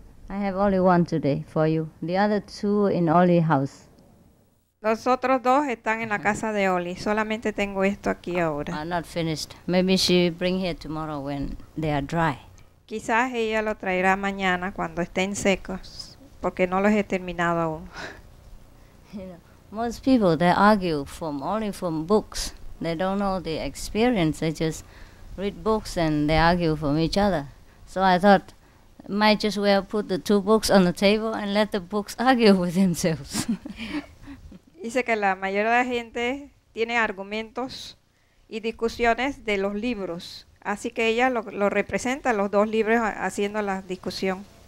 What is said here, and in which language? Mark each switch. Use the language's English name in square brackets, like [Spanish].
[English] I have only one today for you. The other two in Oli's house. [Spanish] Los otros dos están en la casa de Oli. Solamente tengo esto aquí ahora. [English] Are not finished. Maybe she bring here tomorrow when they are dry. [Spanish] Quizás ella lo traerá mañana cuando estén secos, porque no los he terminado aún. [English] Most people, they argue only from books. They don't know the experience. They just read books and they argue from each other. So I thought, might just well put the two books on the table and let the books argue with themselves. [Spanish] Dice que la mayoría de la gente tiene argumentos y discusiones de los libros. Así que ella lo representa, los dos libros, haciendo la discusión.